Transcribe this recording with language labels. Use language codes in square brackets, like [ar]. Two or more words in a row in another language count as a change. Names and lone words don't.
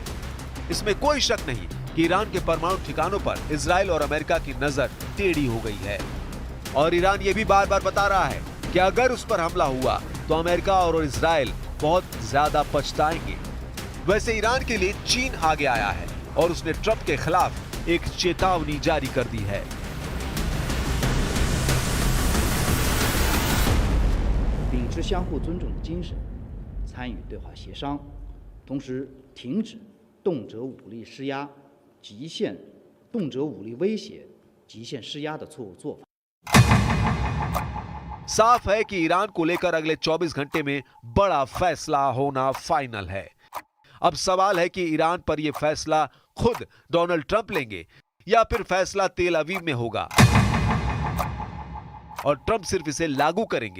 [hi] इसमें कोई शक नहीं कि ईरान के परमाणु ठिकानों पर इजराइल और अमेरिका की नजर टेढ़ी हो गई है और ईरान ये भी बार बार बता रहा है कि अगर उस पर हमला हुआ तो अमेरिका और इजराइल बहुत ज्यादा पछताएंगे। वैसे ईरान के लिए चीन आगे आया है और उसने ट्रंप के खिलाफ एक चेतावनी जारी कर दी है। [zh] 秉持相互尊重的精神，参与对话协商，同时停止动辄武力施压、极限动辄武力威胁、极限施压的错误做法。 [hi] साफ है कि ईरान को लेकर अगले 24 घंटे में बड़ा फैसला होना फाइनल है। अब सवाल है कि ईरान पर यह फैसला खुद डोनाल्ड ट्रंप लेंगे या फिर फैसला तेल अवीव में होगा और ट्रंप सिर्फ इसे लागू करेंगे।